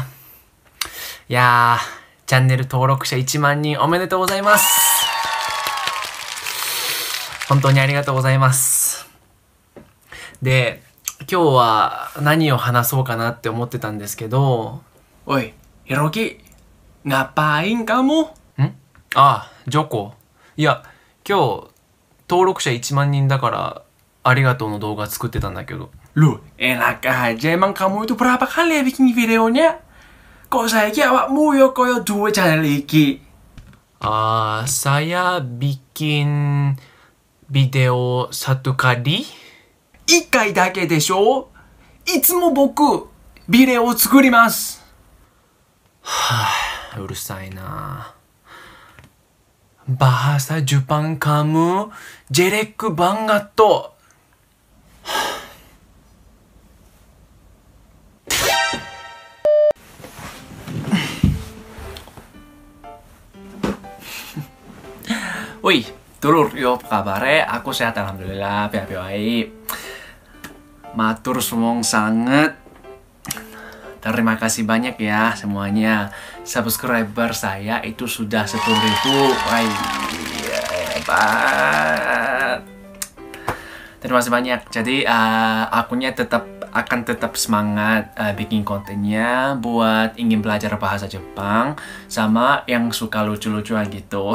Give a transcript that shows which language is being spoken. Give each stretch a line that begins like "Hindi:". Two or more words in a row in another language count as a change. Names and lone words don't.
Japanese: いやー、チャンネル登録者1万人おめでとうございます。本当にありがとうございます。で、今日は何を話そうかなって思ってたんですけど、おい、ひろき、
Indonesian: ngapain kamu?
Japanese: ジョコ。いや、今日、登録者1万人だから、ありがとうの動画作ってたんだけど。
Indonesian: Loh, enak aja. Emang kamu itu berapa kali ya bikin videonya?
Javanese: Kok saiki awakmu yo koyo duwe channel iki?
Indonesian: Saya bikin video 1 kali?
Japanese: 1 回だけでしょ？いつも僕、ビデオを作ります。うるさいな。
Indonesian: Bahasa Jepang kamu jelek banget tuh.
Javanese: Wih, dulur, yo apa kabarnya? Aku sehat alhamdulillah, baik. Matur suwung sangat.
Indonesian: Terima kasih banyak ya semuanya. Subscriber saya itu sudah 10.000. Wah, hebat. Terima kasih banyak. Jadi akunya akan tetap semangat bikin kontennya buat ingin belajar bahasa Jepang sama yang suka lucu-lucu gitu.